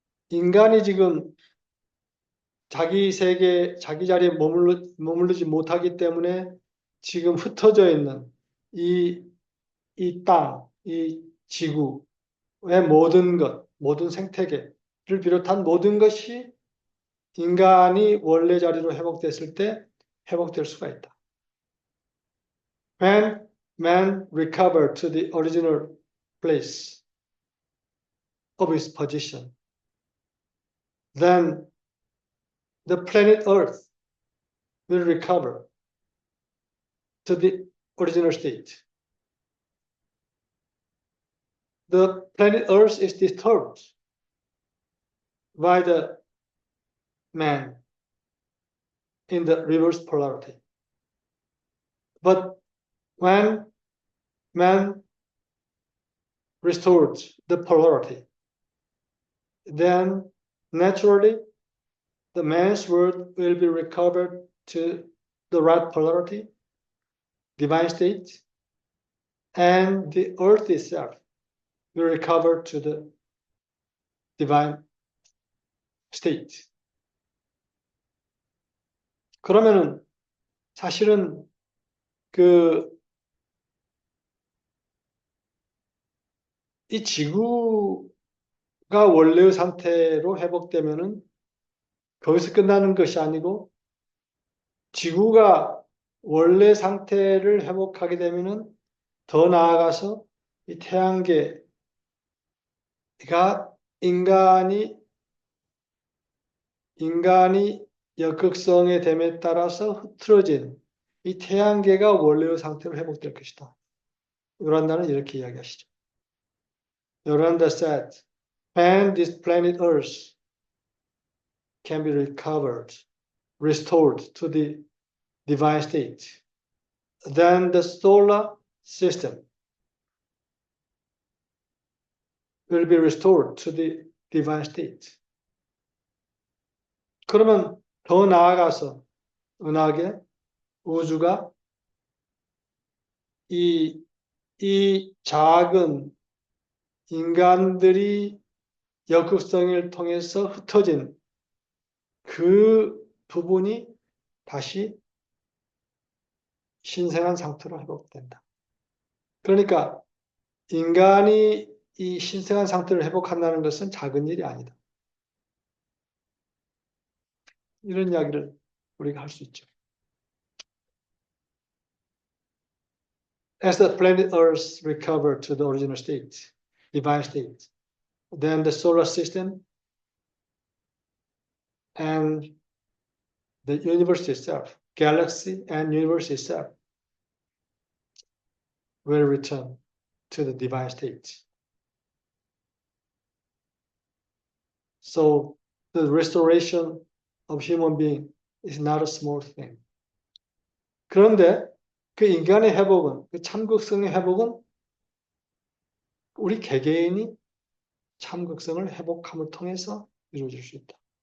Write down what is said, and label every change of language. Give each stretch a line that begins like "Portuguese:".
Korean: 인간이 지금 자기 세계, 자기 자리에 머무르지 못하기 때문에 지금 흩어져 있는 이 땅, 이 지구의 모든 생태계를 비롯한 모든 것이 인간이 원래 자리로 회복됐을 때 회복될 수가 있다.
English: When man recovered to the original place of his position, then the planet Earth will recover to the original state. The planet Earth is disturbed by the man in the reverse polarity. But when man restored the polarity, then naturally the man's world will be recovered to the right polarity, divine state, and the earth itself will recover to the divine state.
Korean: 그러면은 사실은 이 지구가 원래의 상태로 회복되면은 거기서 끝나는 것이 아니고 지구가 원래 상태를 회복하게 되면은 더 나아가서 이 태양계가 인간이 역극성의 됨에 따라서 흐트러진 이 태양계가 원래의 상태로 회복될 것이다. 요란다는 이렇게 이야기하시죠.
English: 요란다 said, when this planet Earth can be recovered, restored to the divine state, then the solar system will be restored to the divine state.
Korean: 그러면 더 나아가서 은하계, 우주가 이 작은 인간들이 역극성을 통해서 흩어진 그 부분이 다시 신생한 상태로 회복된다. 그러니까 인간이 이 신생한 상태를 회복한다는 것은 작은 일이 아니다. 이런 이야기를 우리가 할 수 있죠.
English: As the planet Earth recovered to the original state, divine state, then the solar system and the universe itself, galaxy and universe itself, will return to the divine state. So the restoration of human being is not a small thing.
Korean: 그런데 그 인간의 회복은, 그 참극성의 회복은 우리 개개인이 참극성을 회복함을 통해서 이루어질 수 있다.